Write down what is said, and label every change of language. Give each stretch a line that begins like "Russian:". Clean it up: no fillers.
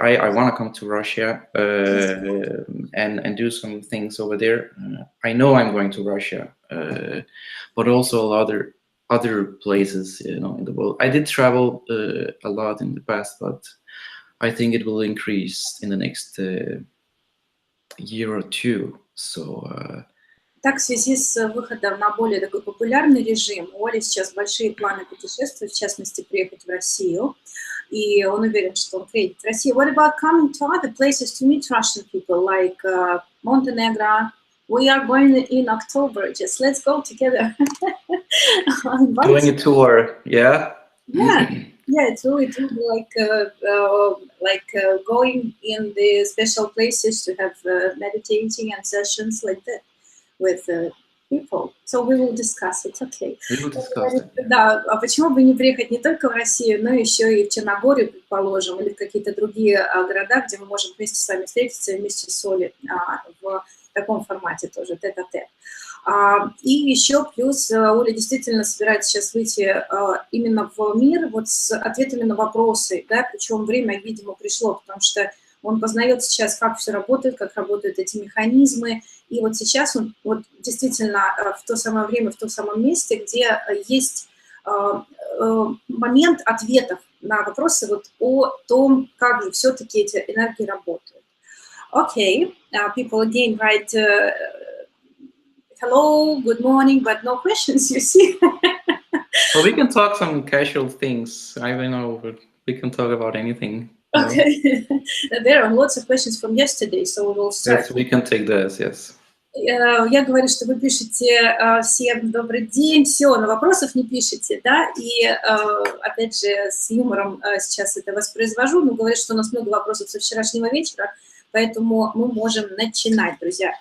English: I want to come to Russia and do some things over there. I know I'm going to Russia, but also other places, you know, in the world. I did travel a lot in the past, but I think it will increase in the next year or two. So.
Russian: Так, в связи с выходом на более такой популярный режим, у Оли сейчас большие планы путешествовать, в частности, приехать в Россию. И он уверен, что он приедет в Россию.
English: What about coming to other places to meet Russian people, like Montenegro? We are going in October. Just let's go together. Doing a tour, yeah? Yeah. Yeah, it will be like going in the special places to have meditating and sessions like that with people. So we will discuss it, okay. We will discuss it.
Russian: Да, а почему бы не приехать не только в Россию, но еще и в Черногорию, предположим, или в какие-то другие города, где мы можем вместе с вами встретиться, вместе с Олей в таком формате тоже, тет-а-тет. И еще плюс Оля действительно собирается сейчас выйти именно в мир вот с ответами на вопросы, да, причем время, видимо, пришло, потому что он познает сейчас, как все работает, как работают эти механизмы, и вот сейчас он вот действительно в то самое время, в том самом месте, где есть момент ответов на вопросы вот о том, как же все-таки эти энергии работают.
English: Okay, people again write hello, good morning, but no questions, you see. Well, we can talk some casual things. I don't know, but we can talk about anything. Okay. There are lots of questions from yesterday, so we will start. Yes, we can take this, yes.
Russian: Я говорю, что вы пишете всем добрый день, все, но вопросов не пишете, да, и опять же с юмором сейчас это воспроизвожу, но говорю, что у нас много вопросов со вчерашнего вечера, поэтому мы можем начинать, друзья.